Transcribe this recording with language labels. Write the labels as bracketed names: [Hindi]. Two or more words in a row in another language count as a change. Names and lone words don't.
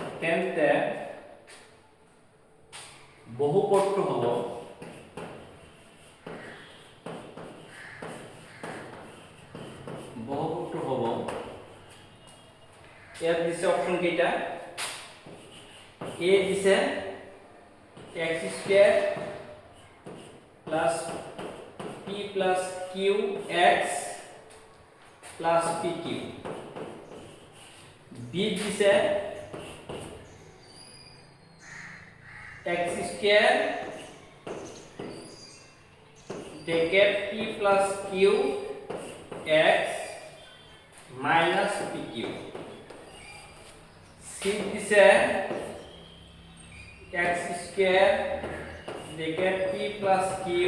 [Assamese] তেন্তে বহুপদটো হ'ব ইয়াত দিছে অপশন কেইটা এ দিছে [English] x square plus p plus q x plus pq [Assamese] b দিছে [English] x square bracket p plus q x minus pq [Assamese] c দিছে [English] x square bracket p plus q